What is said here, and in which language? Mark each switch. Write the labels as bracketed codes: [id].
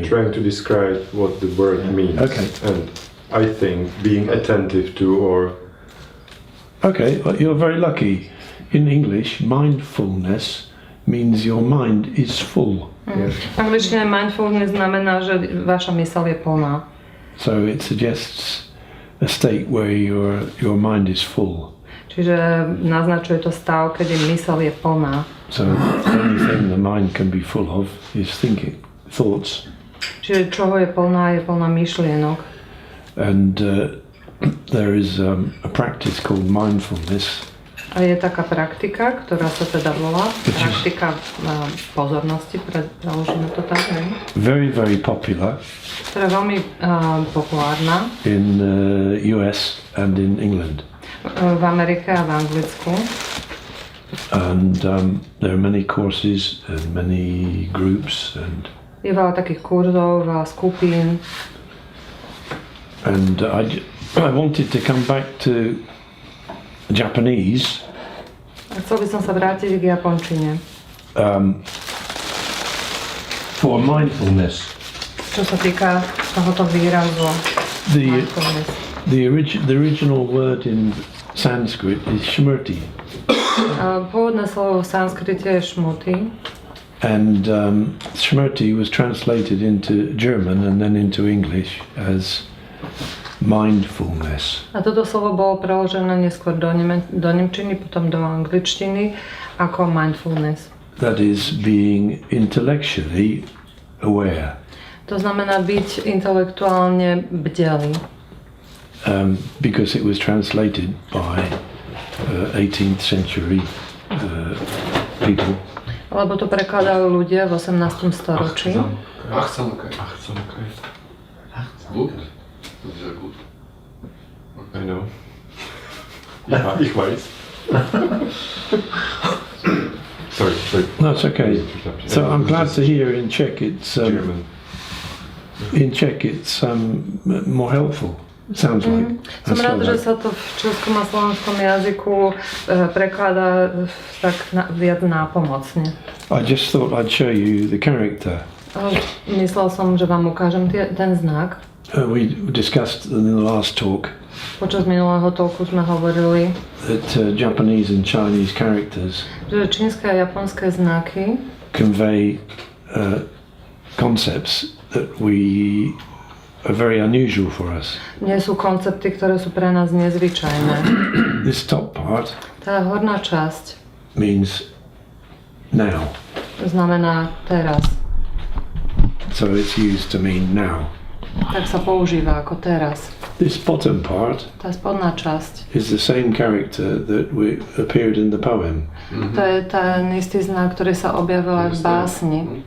[en] We're trying to describe what the word means. Okay. And I think being attentive to or... Okay, well, you're very lucky. In English, mindfulness means your mind is full. Yes. [sk] V angličtine mindfulness znamená, že vaša myseľ je plná. [en] So it suggests a state where your mind is full. [sk] Čiže naznačuje to stav, keď myseľ je plná. [en] So the only thing the mind can be full of is thinking, thoughts. [sk] Čiže čoho je plná myšlienok. [en] And there is a practice called mindfulness. [sk] A je taká praktika, ktorá sa teda volá praktika pozornosti, preložíme to tak, ne? [en] Very, very popular. [sk] Ktorá je veľmi populárna. [en] In US and in England. [sk] V Amerike a v Anglicku. [en] And there are many courses and many groups and. [sk] Je veľa takých kurzov, veľa skupín. [en] And I wanted to come back to Japanese. [sk] A chcel by som sa vrátiť k japončine. [en] For mindfulness. [sk] Čo sa týka tohoto výrazu mindfulness. [en] The original word in Sanskrit is smrti. [sk] Pôvodné slovo v sanskrite je šmuty. [en] And Shmurti was translated into German and then into English as mindfulness. [sk] A toto slovo bolo preložené neskôr do nemčiny, potom do angličtiny ako mindfulness. [en] That is being intellectually aware. [sk] To znamená byť intelektuálne bdelý. [en] Because it was translated by 18th century people. [sk] Lebo to prekladajú ľudia v 18. storočí. [de] Achtsamkeit. Gut? Sehr gut. [en] I know. [de] Ja, ich weiß. [en] Sorry. That's okay. So I'm glad to hear in Czech it's German. in Czech it's more helpful. Sounds like. [sk] Som rád, že sa to v českom a slovenskom jazyku prekladá tak viac nápomocne. [en] I just thought I'd show you the character. [sk] Myslel som, že vám ukážem ten znak. [en] We discussed in the last talk [sk] Počas minulého talku sme hovorili, [en] that Japanese and Chinese characters [sk] že čínske a japonské znaky [en] convey concepts that are very unusual for us. [sk] nie sú koncepty, ktoré sú pre nás nezvyčajné. [en] This top part [sk] Tá horná časť [en] means now, [sk] znamená teraz. [en] so it's used to mean now. [sk] Tak sa používa ako teraz. [en] This bottom part [sk] Tá spodná časť, [en] is the same character that appeared in the poem, [sk] to je ten istý znak, ktorý sa objavil aj v básni.